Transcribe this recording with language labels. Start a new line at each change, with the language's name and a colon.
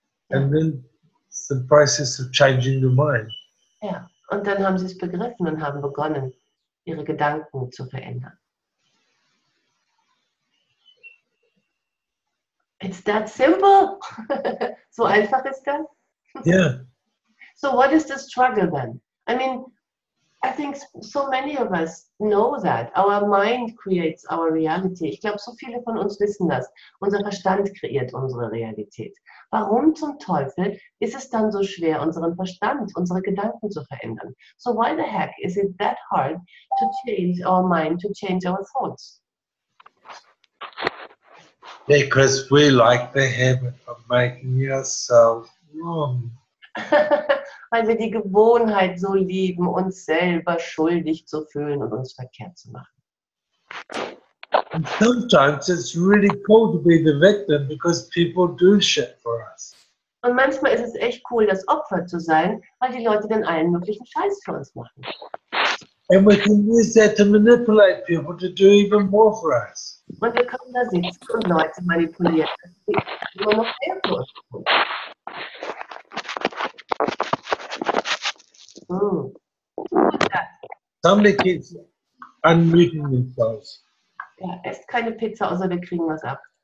English: And then it's the process of changing your mind.
German: Ja, und dann haben sie es begriffen und haben begonnen, ihre Gedanken zu verändern.
English: It's that simple.
German: So einfach ist das.
English: Yeah. So what is the struggle then? I mean, I think so many of us know that. Our mind creates our reality.
German: Ich glaube, so viele von uns wissen das. Unser Verstand kreiert unsere Realität. Warum zum Teufel ist es dann so schwer, unseren Verstand, unsere Gedanken zu verändern?
English: So why the heck is it that hard to change our mind, to change our thoughts? Because we like the habit of making ourselves wrong.
German: Weil wir die Gewohnheit so lieben, uns selber schuldig zu fühlen und uns verkehrt zu machen.
English: And sometimes it's really cool to be the victim because people do shit for us.
German: Und manchmal ist es echt cool, das Opfer zu sein, weil die Leute dann allen möglichen Scheiß für uns machen.
English: And we can use that to manipulate people to do even more for us.
German: Und wir können da sitzen und Leute manipulieren, die immer noch mehr für uns tun.
English: Somebody keeps unmuting themselves.
German: Ja, esst keine Pizza, außer wir kriegen was ab.